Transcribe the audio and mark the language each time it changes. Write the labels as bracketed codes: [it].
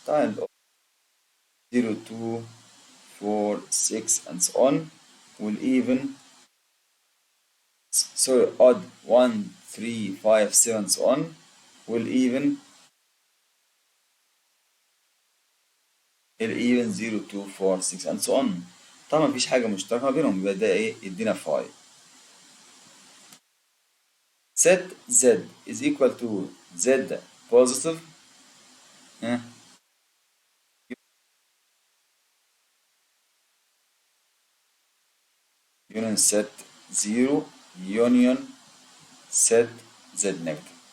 [en] Time 0, 2, 4, 6, and so on will even, sorry, odd 1, 3, 5, 7, so on will even 0, 2, 4, 6, and so on. [ar] طبعا مفيش حاجة مشتركة بينهم، يبقى ده ايه؟ يدينا 5. [en] Set Z is equal to Z positive union set 0 union set Z negative.